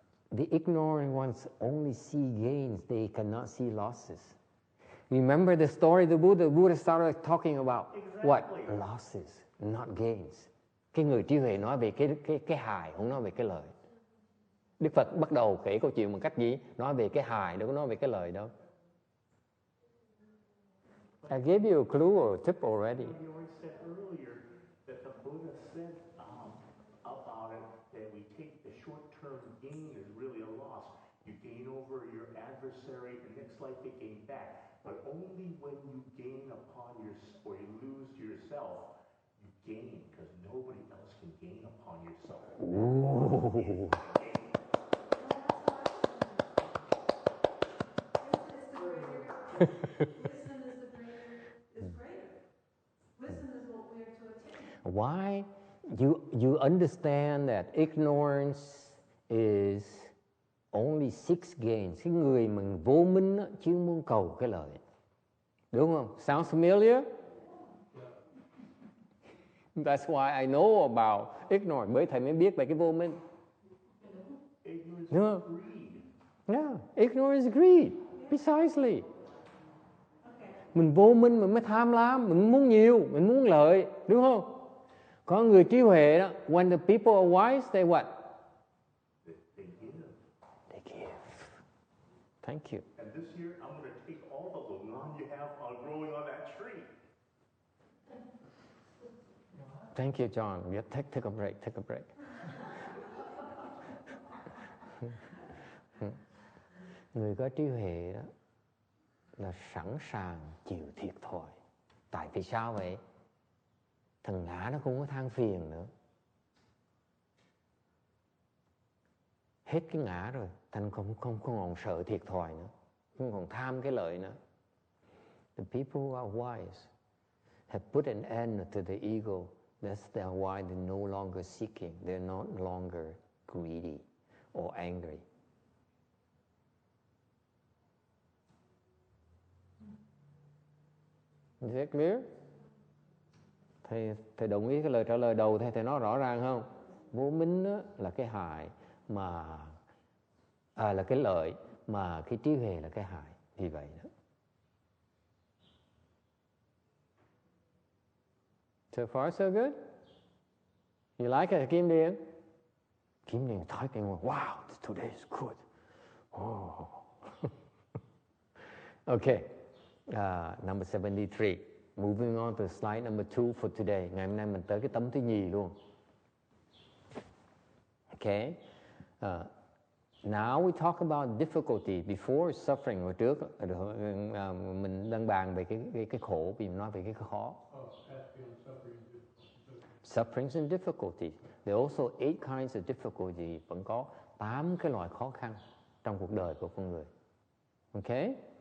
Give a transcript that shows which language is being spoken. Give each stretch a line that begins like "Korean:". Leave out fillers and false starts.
English: The ignorant ones only see gains, they cannot see losses. Remember the story of the Buddha? The Buddha started talking about what? Losses, not gains.
Vietnamese: Cái người trí huệ nói về cái hại, không nói về cái lợi. Đức Phật bắt đầu kể câu chuyện bằng cách gì? Nói về cái hại, đâu có nói về cái lợi đâu.
English: I gave you a clue or a tip already. You already said earlier that the Buddha said about it that we take the short-term gain is really a loss. You gain over your adversary, and next life they gain back. But only when you gain upon or you lose yourself, you gain, because nobody else can gain upon yourself. Ooh. Wisdom is greater. Wisdom is what we are to attain. Why? You understand that ignorance is only six gains.
Vietnamese: Cái người mình vô minh đó, chỉ muốn cầu cái lợi. Đúng không?
English: Sounds familiar? That's why I know about ignorance.
Vietnamese: Bởi thầy mới biết về cái vô minh. Đúng không?
English: Yeah, ignorance is greed. Precisely.
Vietnamese: Mình vô minh mình mới tham lam, mình muốn nhiều, mình muốn lợi, đúng không? Có người trí huệ đó,
English: when the people are wise, they what? They give. Thank you. And this year, I'm going to take all the lungam you have growing on that tree. Thank you, John. Yeah, take a break.
Vietnamese: Người có trí huệ đó là sẵn sàng chịu thiệt thòi. Tại vì sao vậy? Thằng ngã nó không có than phiền nữa. Hết cái ngã rồi, thành không còn sợ thiệt thòi nữa, không còn tham cái lợi nữa.
English: The people who are wise have put an end to the ego. That's why they're no longer seeking. They're no longer greedy or angry. Is that clear?
Vietnamese: Thầy đồng ý cái lời trả lời đầu thầy nói rõ ràng không? Vô minh đó là cái hại mà là cái lợi mà cái trí huệ là cái hại. Vì vậy đó.
English: So far so good? You like it, Kim Điền? Kim Điền
Vietnamese: thói quen
English: wow, today is good. Oh. Okay. Number 73. Moving on to slide number 2 for today.
Vietnamese: Ngày hôm nay mình tới cái tấm thứ nhì luôn.
English: Okay. Now we talk about difficulty before suffering.
Vietnamese: Hồi trước mình đang bàn về cái khổ, vì mình nói về cái khó.
English: Sufferings and difficulties. There are also 8 kinds of difficulty.
Vietnamese: Vẫn có 8 cái loại khó khăn trong cuộc đời của con người. Okay?